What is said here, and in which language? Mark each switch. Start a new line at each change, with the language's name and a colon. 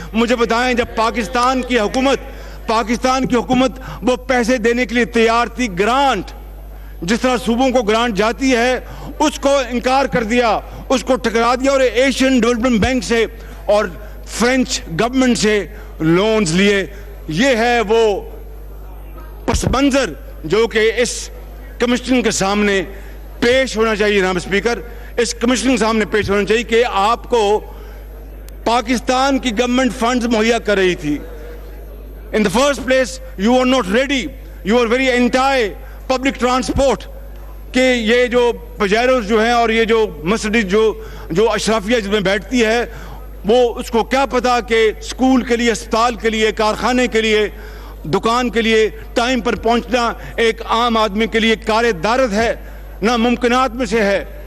Urdu: مجھے بتائیں جب پاکستان کی حکومت وہ پیسے دینے کے لیے تیار تھی, گرانٹ جس طرح صوبوں کو گرانٹ جاتی ہے اس کو انکار کر دیا, اس کو ٹکرا دیا اور ایشین ڈیولپمنٹ بینک سے اور فرینچ گورنمنٹ سے لونز لیے. یہ ہے وہ پس منظر جو کہ اس کمیشن کے سامنے پیش ہونا چاہیے. جناب اسپیکر, اس کمیشن کے سامنے پیش ہونا چاہیے کہ آپ کو پاکستان کی گورنمنٹ فنڈز مہیا کر رہی تھی.
English: In the first place, you are not ready. You are very anti
Urdu: public transport کہ یہ جو پجیروز جو ہیں اور یہ جو مرسڈیز جو اشرافیہ جس میں بیٹھتی ہے وہ اس کو کیا پتا کہ اسکول کے لیے, اسپتال کے لیے, کارخانے کے لیے, دکان کے لیے ٹائم پر پہنچنا ایک عام آدمی کے لیے کار دارت ہے, ناممکنات میں سے ہے.